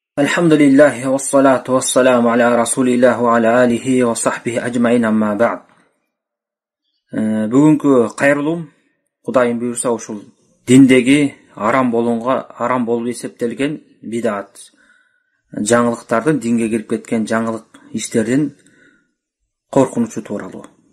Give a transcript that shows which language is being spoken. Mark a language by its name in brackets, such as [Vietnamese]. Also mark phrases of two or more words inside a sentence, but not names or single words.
[Arabic] الحمد لله والصلاة والسلام على رسول الله وعلى آله وصحبه أجمعين أما بعد. [Kyrgyz] Бүгүнкү кайрылуум Кудайым буйрса ушул диндеги арам болуп эсептелген бидат, жаңылыктардын, динге кирип кеткен жаңылык иштердин коркунучу тууралуу.